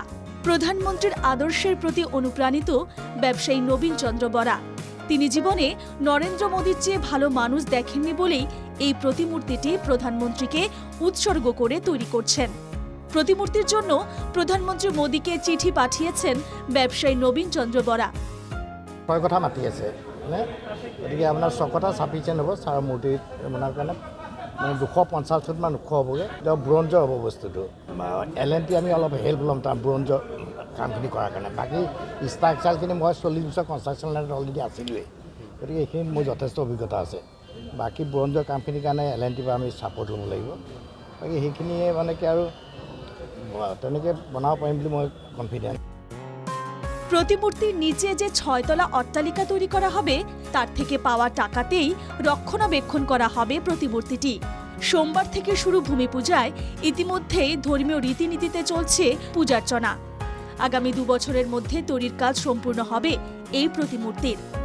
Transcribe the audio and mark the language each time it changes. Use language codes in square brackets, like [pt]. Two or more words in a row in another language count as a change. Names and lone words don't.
[bn] প্রধানমন্ত্রীর আদর্শের প্রতি অনুপ্রাণিত ব্যবসায়ী নবীন চন্দ্র বরা। তিনি জীবনে নরেন্দ্র মোদীর চেয়ে ভালো মানুষ দেখেননি বলেই এই প্রতিমূর্তিটি প্রধানমন্ত্রীকে উৎসর্গ করে তৈরি করছেন। প্রতিমূর্তির জন্য প্ৰধানমন্ত্রী মোদীকে চিঠি পাঠিয়েছেন ব্যবসায়ী নবীন চন্দ্র বরা। [as] ছয় কথা মাতি আছে মানে গতিকে আপোনাৰ 6 কথা চাফিচিয়েণ্ট হ'ব ছাৰৰ মূৰ্তি বনোৱাৰ কাৰণে। মানে 250 ফুটমান ওখ হ'বগৈ। এতিয়া ব্ৰঞ্জৰ হ'ব বস্তুটো। L&T আমি অলপ হেল্প ল'ম তাৰ ব্ৰঞ্জৰ কামখিনি কৰাৰ কাৰণে। বাকী ষ্ট্ৰাকচাৰখিনি মই 40 বছৰ [en] construction line [as] অলৰেডি আছিলোঁৱেই, গতিকে এইখিনি মোৰ যথেষ্ট অভিজ্ঞতা আছে। বাকী ব্ৰঞ্জৰ কামখিনিৰ কাৰণে L&T পৰা আমি ছাপোৰ্ট ল'ব লাগিব। বাকী সেইখিনিয়ে মানে কি আৰু তেনেকৈ বনাব পাৰিম বুলি মই কনফিডেণ্ট। [bn] প্রতিমূর্তির নিচে যে 6 তলা অট্টালিকা তৈরি করা হবে তার থেকে পাওয়া টাকাতেই রক্ষণাবেক্ষণ করা হবে প্রতিমূর্তিটি। সোমবার থেকে শুরু ভূমি পূজায় ইতিমধ্যেই ধর্মীয় রীতিনীতিতে চলছে পূজার্চনা। আগামী 2 বছরের মধ্যে তৈরির কাজ সম্পূর্ণ হবে এই প্রতিমূর্তির।